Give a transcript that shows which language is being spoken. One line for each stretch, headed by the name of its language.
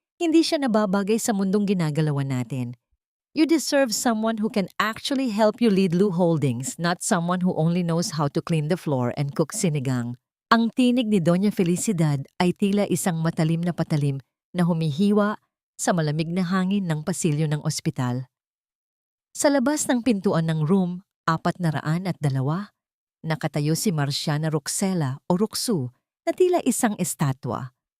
Filipino: Hindi siya nababagay sa mundong ginagalawan natin.
English: You deserve someone who can actually help you lead Lou Holdings, not someone who only knows how to clean the floor and cook sinigang.
Filipino: Ang tinig ni Doña Felicidad ay tila isang matalim na patalim na humihiwa sa malamig na hangin ng pasilyo ng ospital. Sa labas ng pintuan ng room 402, nakatayo si Marciana Roxela o Roxu na tila isang estatwa.